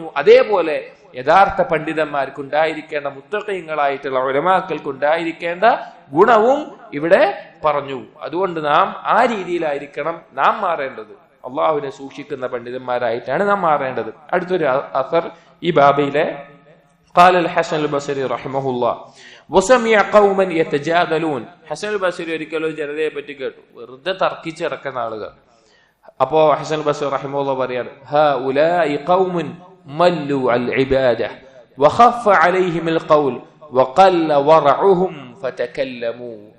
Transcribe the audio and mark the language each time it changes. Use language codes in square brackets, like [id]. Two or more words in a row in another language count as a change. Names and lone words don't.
[ml] അതേപോലെ യഥാർത്ഥ പണ്ഡിതന്മാർക്കുണ്ടായിരിക്കേണ്ട, മുത്തഖീങ്ങളായിട്ടുള്ള ഉലമാക്കൾക്കുണ്ടായിരിക്കേണ്ട ഗുണവും ഇവിടെ പറഞ്ഞു. അതുകൊണ്ട് നാം ആ രീതിയിലായിരിക്കണം നാം മാറേണ്ടത്. അള്ളാഹുവിനെ സൂക്ഷിക്കുന്ന പണ്ഡിതന്മാരായിട്ടാണ് നാം മാറേണ്ടത്. അടുത്തൊരു അസർ ഈ ബാബയിലെ [ar] قال الحسن البصري رحمه الله وسمع قوما يتجادلون. [ml] ഹസൻ അൽ ബസ്രി ഒരിക്കലും ജനതയെ പറ്റി കേട്ടു, വെറുതെ തർക്കിച്ചിറക്കുന്ന ആളുകൾ. അപ്പോ ഹസൻ ബസ്രി റഹിമഹുല്ലാഹ് പറയാണ്, [ar] هؤلاء قوم ملوا العبادة وخف عليهم القول وقل ورعهم فتكلموا.